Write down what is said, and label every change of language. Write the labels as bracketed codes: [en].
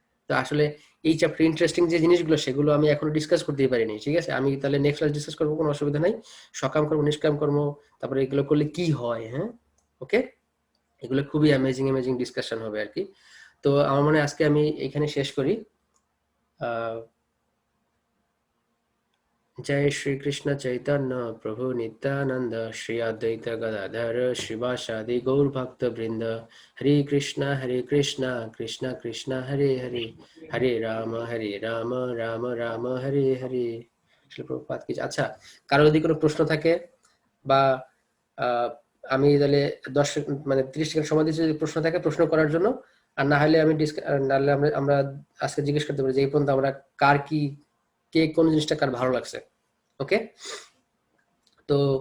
[bn] তো আসলে এই চ্যাপ্টার ইন্টারেস্টিং যে জিনিসগুলো, সেগুলো আমি এখনো ডিসকাস করতেই পারিনি, ঠিক আছে? আমি তাহলে নেক্সট ক্লাস ডিসকাস করবো, কোনো অসুবিধা নাই। সকাম কর্ম, নিষ্কাম কর্ম, তারপরে এগুলো করলে কি হয়, হ্যাঁ, ওকে? এগুলো খুবই অ্যামেজিং অ্যামেজিং ডিসকাশন হবে আর কি। তো আমার মনে হয় আজকে আমি এখানে শেষ করি। [sa] আহ जय श्री कृष्ण चैतन्य प्रभु नित्यानंद श्री अद्वैत गदाधर श्रीवासादि गौर भक्त वृंद हरे कृष्ण कृष्ण कृष्ण हरे हरे, हरे राम राम राम हरे हरे। [bn] প্রভুপাদ কি। আচ্ছা, কারো যদি কোনো প্রশ্ন থাকে বা আহ, আমি তাহলে 10 মানে 30 সেকেন্ড সময় দিচ্ছি, যদি প্রশ্ন থাকে প্রশ্ন করার জন্য। আর না হলে আমি নাহলে আমরা আমরা আজকে জিজ্ঞেস করতে পারি যে এই পর্যন্ত আমরা কার কি, কে কোন জিনিসটা কার ভালো লাগছে, ওকে? তো